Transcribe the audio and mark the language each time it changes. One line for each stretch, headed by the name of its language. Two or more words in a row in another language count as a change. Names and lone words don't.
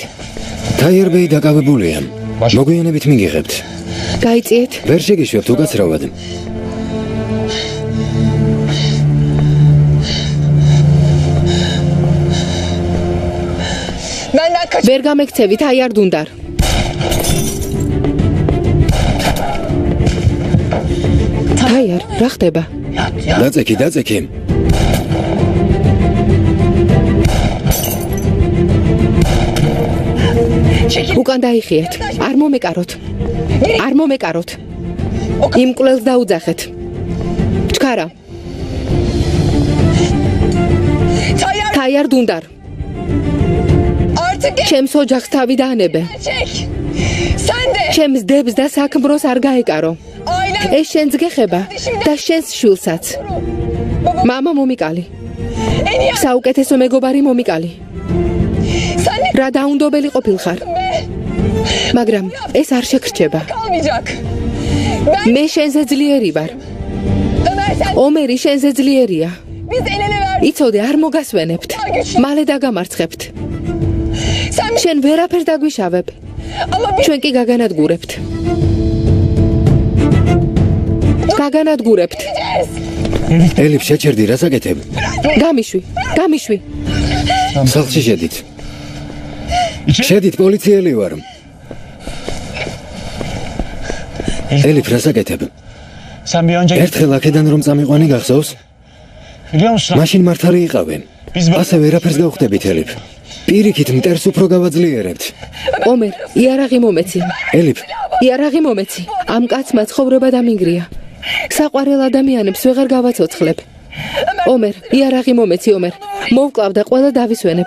Georgian: თაიარბეი დაკავებულია. მოგვიანებით მიგიღებთ. გაიწიეთ. ვერ შეგიშვებთ უკაცრავად.
Turkish: benden kaç.
Georgian: ვერ გამექცევი თაიარ დუნდარ. თაიარ, რა ხდება? დაწექი, დაწექი. უკან დაიხიეთ. არ მომეკაროთ. არ მომეკაროთ. იმ კვლელს დაუძახეთ. ჩქარა. თაიარ დუნდარ.
Turkish: Artık
Georgian: ჩემს ოჯახს თავი დაანებე.
Turkish: gerçek. Sen de
Georgian: ჩემს დებს და საქმროს არ გაეკარო.
Turkish: ailen
Georgian: ეს შენს გეხება და შენს შვილსაც. მამა მომიკალი.
Turkish: en iyi
Georgian: საუკეთესო მეგობარი მომიკალი.
Turkish: sen de
Georgian: რა დაუნდობელი ყოფილხარ.
Turkish: be.
Georgian: მაგრამ ეს არ შეგრჩება.
Turkish: Kalmayacak. Ben
Georgian: მე შენზე ძლიერი ვარ.
Turkish: Ömer sen
Georgian: ომერი შენზე ძლიერია.
Turkish: biz el ele verdik.
Georgian: იცოდე, არ მოგასვენებთ. მალე დაგამარცხებთ.
Turkish: Sen
Georgian: შენ ვერაფერს დაგვიშავებ.
Turkish: ama biz
Georgian: ჩვენ კი გაგანადგურებთ. საგანადგურებთ. ელიფ, შეჭერდი, რას აკეთებ? გამიშვი. სახლში შედით. შედით, პოლიციელი ვარ. ელიფ, რას აკეთებ?
Turkish: Sen bir önce
Georgian: ერთხელ აქედან რომ წამიყვანი გახსოვს?
Turkish: biliyor musun?
Georgian: მაშინ მართალი იყავე. ასე ვერაფერს გავხდებით, ელიფ. პირიქით მტერს უფრო გავაძლიერებთ. ომერ, იარაღი მომეცი. ელიფ, იარაღი მომეცი. ამ კაცმა ცხოვრება დამინგრია. საყვარელ ადამიანებს ვეღარ გავაცოცხლებ. ომერ, იარაღი მომეცი, ომერ. მოვკლავ და ყველა დავისვენებთ.